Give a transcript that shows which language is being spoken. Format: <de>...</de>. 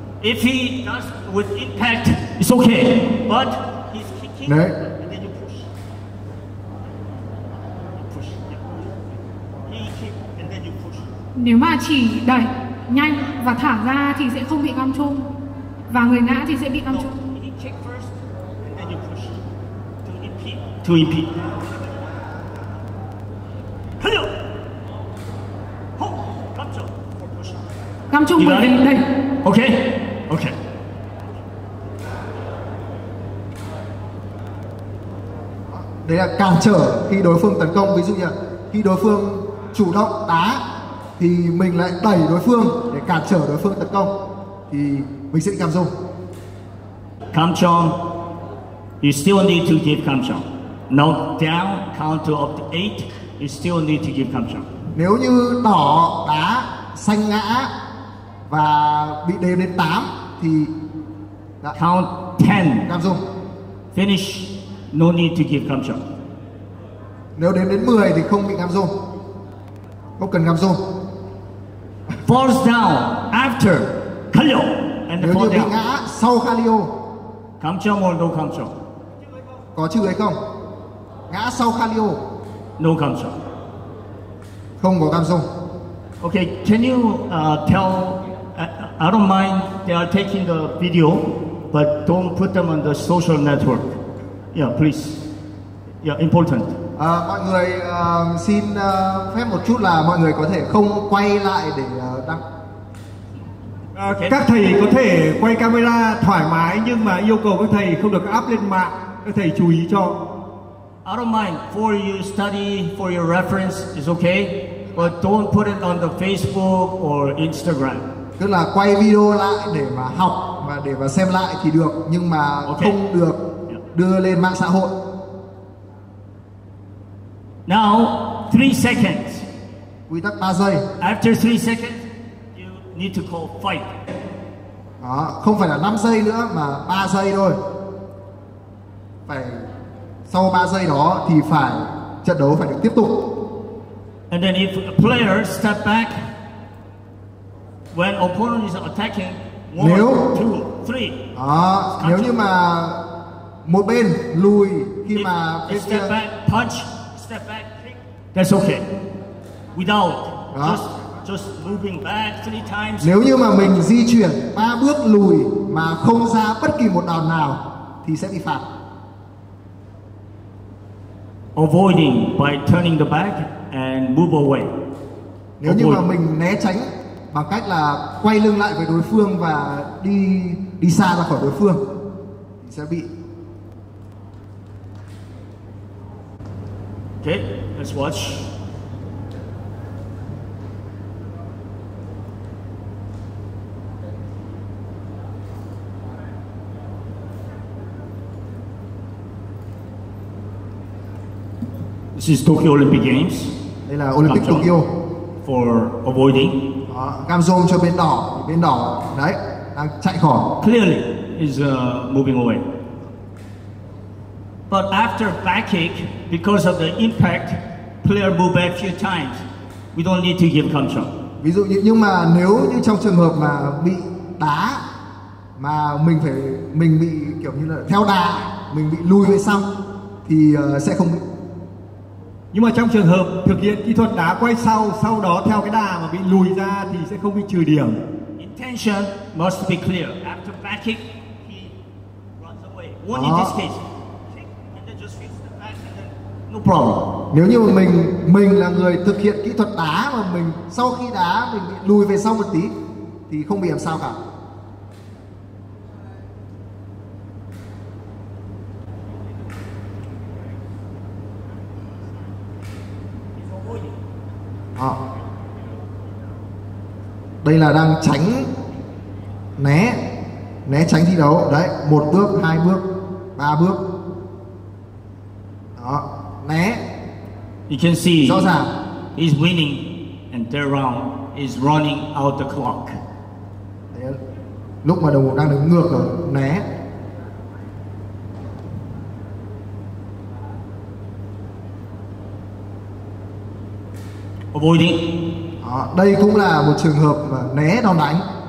<en>If he does with impact, it's okay. But he's kicking.</en> <vi>Đấy.</vi> <en>And then you push. You push. Yeah. He kick and then you push.</en> <vi>Nếu mà chỉ đẩy nhanh và thả ra thì sẽ không bị Kamchong, và người ngã thì sẽ bị Kamchong.</vi> <en>No, he kick first and then you push to impede. To impede. Hello. Home. Kamchong for pushing.</en> <vi>Kamchong bởi vì đẩy.</vi> <en>Okay. Okay.</en> <vi>Đấy là cản trở khi đối phương tấn công. Ví dụ như khi đối phương chủ động đá thì mình lại đẩy đối phương để cản trở đối phương tấn công thì mình sẽ bị Gamsung.</vi> <en>Kamchong, you still need to give Kamchong. Now down, counter of the 8, you still need to give Kamchong.</en> <vi>Nếu như đỏ đá, xanh ngã và bị đếm đến 8 thì</vi> <en>count 10. Gamsung. Finish, no need to give Kamchong.</en> <vi>Nếu đếm đến 10 thì không bị Gamsung. Không cần Gamsung.</vi> <en>Falls down after Khalyo and</en> <vi>nếu</vi> <en>fall</en> <vi>như bị</vi> <en>down.</en> <vi>ngã sau Khalyo.</vi> <en>Kamchong or no Kamchong?</en> <vi>Có trừ hay không? Ngã sau Khalyo.</vi> <en>No Kamchong.</en> <vi>Không có Gamsung.</vi> <en>Okay, can you tell? I don't mind they are taking the video, but don't put them on the social network. Yeah, please. Yeah, important.</en> <vi>Mọi người xin phép một chút là mọi người có thể không quay lại để đăng. Các thầy có thể quay camera thoải mái nhưng mà yêu cầu các thầy không được up lên mạng. Các thầy chú ý cho.</vi> <en>I don't mind for you study, for your reference is okay, but don't put it on the Facebook or Instagram.</en> <vi>Tức là quay video lại để mà học và để mà xem lại thì được, nhưng mà không được đưa lên mạng xã hội.</vi> <en>Now, 3 seconds.</en> <vi>Quy tắc 3 giây.</vi> <en>After 3 seconds, you need to call fight.</en> <vi>Đó, không phải là 5 giây nữa mà 3 giây thôi. Phải sau 3 giây đó thì phải trận đấu phải được tiếp tục.</vi> <en>And then if a player step back when opponent is attacking, 1, 2, 3.</en> <vi>Đó, nếu như mà một bên lùi khi mà bên kia</vi> <en>step back, punch, step back, kick, that's okay. Without just moving back 3 times.</en> <vi>Nếu như mà mình di chuyển 3 bước lùi mà không ra bất kỳ một đòn nào thì sẽ bị phạt.</vi> <en>Avoiding by turning the back and move away.</en> <vi>Nếu như mà mình né tránh bằng cách là quay lưng lại với đối phương và đi xa ra khỏi đối phương thì sẽ bị.</vi> <en>Okay, let's watch. This is Tokyo Olympic Games.</en> <vi>Đây là Olympic Tokyo.</vi> <en>For avoiding.</en> <vi>Cam rôm cho bên đỏ đấy đang chạy khỏi.</vi> <en>Clearly is moving away. But after back kick, because of the impact, player move back few times. We don't need to give control.</en> <vi>Ví dụ như nhưng mà nếu như trong trường hợp mà bị đá mà mình bị kiểu như là theo đà, mình bị lùi về sau thì sẽ không bị. Nhưng mà trong trường hợp thực hiện kỹ thuật đá quay sau đó theo cái đà mà bị lùi ra thì sẽ không bị trừ điểm.</vi> <en>Intention must be clear. After back kick, he runs away. One in this case, kick and then just hits the back and then no problem.</en> <vi>Nếu như mình là người thực hiện kỹ thuật đá mà mình sau khi đá mình bị lùi về sau một tí thì không bị làm sao cả. Đây là đang tránh né tránh thi đấu đấy, 1 bước 2 bước 3 bước đó, né.</vi> <en>You can see</en> <vi>rõ ràng</vi> <en>he's winning and third round is running out the clock.</en> <vi>Đấy, lúc mà đồng hồ đang đứng ngược rồi né.</vi> <en>Avoiding.</en> <vi>Đó, đây cũng là một trường hợp mà né đòn đánh.</vi>